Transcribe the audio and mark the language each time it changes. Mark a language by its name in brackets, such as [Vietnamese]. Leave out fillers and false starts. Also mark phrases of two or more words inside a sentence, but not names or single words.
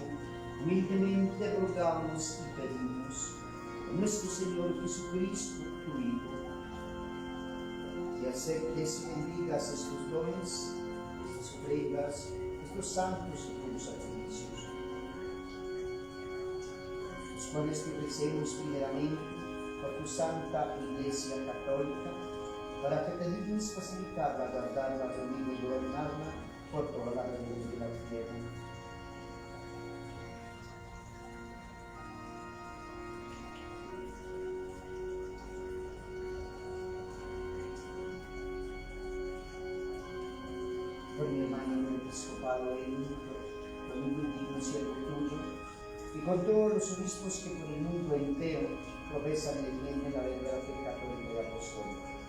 [Spanish] humildemente rogamos y pedimos por nuestro Señor Jesucristo, tu Hijo, que aceptes y bendigas estos dones, estas ofrendas, estos santos y puros sacrificios, los cuales te ofrecemos primeramente por tu Santa Iglesia Católica, para que te dignes facilitarla, guardarla, reunirla y gobernarla por toda la región de la tierra. Por mi hermano el episcopado con un digno siervo tuyo, y con todos los obispos que por el mundo entero profesan y defienden la verdadera fe católica y apostólica.